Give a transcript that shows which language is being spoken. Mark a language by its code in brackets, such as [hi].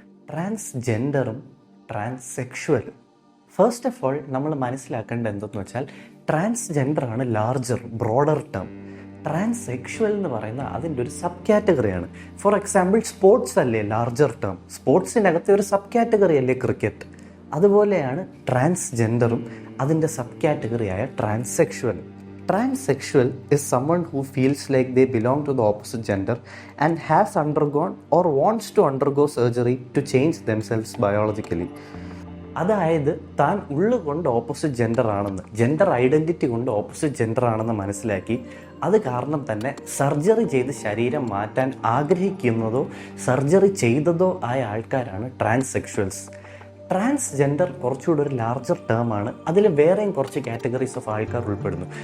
[ml] ട്രാൻസ്ജെൻഡറും ട്രാൻസ്സെക്ഷുവലും. [en] first of all [ml] നമ്മൾ മനസ്സിലാക്കേണ്ടത് എന്തെന്ന് വെച്ചാൽ ട്രാൻസ്ജെൻഡറാണ് [en] Larger broader term. [ml] ട്രാൻസ്സെക്ഷുവൽ എന്ന് പറയുന്ന അതിൻ്റെ ഒരു സബ് കാറ്റഗറിയാണ്. [en] for example, [ml] സ്പോർട്സ് അല്ലേ ലാർജർ ടേം, സ്പോർട്സിനകത്തെ ഒരു സബ് കാറ്റഗറി അല്ലേ ക്രിക്കറ്റ്. അതുപോലെയാണ് ട്രാൻസ്ജെൻഡറും അതിൻ്റെ sub കാറ്റഗറിയായ ട്രാൻസ്സെക്ഷുവലും. [en] Transsexual is someone who feels like they belong to the opposite gender and has undergone or wants to undergo surgery to change themselves biologically. [ml] അതായത് താൻ ഉള്ളുകൊണ്ട് opposite gender ആണെന്ന്, gender identity കൊണ്ട് opposite gender ആണെന്ന് മനസ്സിലാക്കി അത് കാരണം തന്നെ surgery ചെയ്ത് ശരീരം മാറ്റാൻ ആഗ്രഹിക്കുന്നതോ സർജറി ചെയ്തതോ ആയ ആൾക്കാരാണ് ട്രാൻസ്സെക്ഷുവൽസ്. ട്രാൻസ്ജെൻഡർ കുറച്ചുകൂടി ഒരു ലാർജർ ടേമാണ്. അതിൽ വേറെയും കുറച്ച് കാറ്റഗറീസ് ഓഫ് ആൾക്കാർ ഉൾപ്പെടുന്നു.